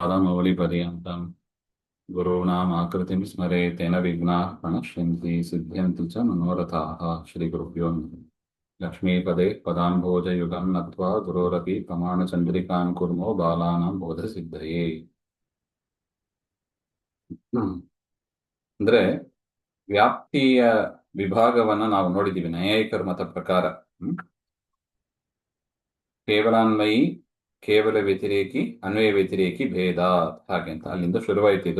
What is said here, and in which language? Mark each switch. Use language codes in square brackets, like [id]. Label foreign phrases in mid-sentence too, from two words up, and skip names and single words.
[sa] पदमौलिपर्यन्तं गुरूणाम् आकृतिं स्मरेत् तेन विघ्नाः प्रणश्यन्ति सिद्ध्यन्ति च मनोरथाः। श्रीगुरुभ्यो नमः। लक्ष्मीपदे पदाम्भोजयुगं नत्वा गुरोरपि प्रमाणचन्द्रिकां कुर्मो बालानां बोधसिद्धये. [kn] ಅಂದ್ರೆ ವ್ಯಾಪ್ತಿಯ ವಿಭಾಗವನ್ನ ನಾವು ನೋಡಿದ್ದೀವಿ ನೈಯಾಯಿಕರ ಮತ ಪ್ರಕಾರ. ಕೇವಲಾನ್ವಯಿ, ಕೇವಲ ವ್ಯತಿರೇಕಿ, ಅನ್ವಯ ವ್ಯತಿರೇಕಿ ಭೇದ ಹಾಗೆ ಅಂತ ಅಲ್ಲಿಂದ ಶುರುವಾಯ್ತಿದ್ದು.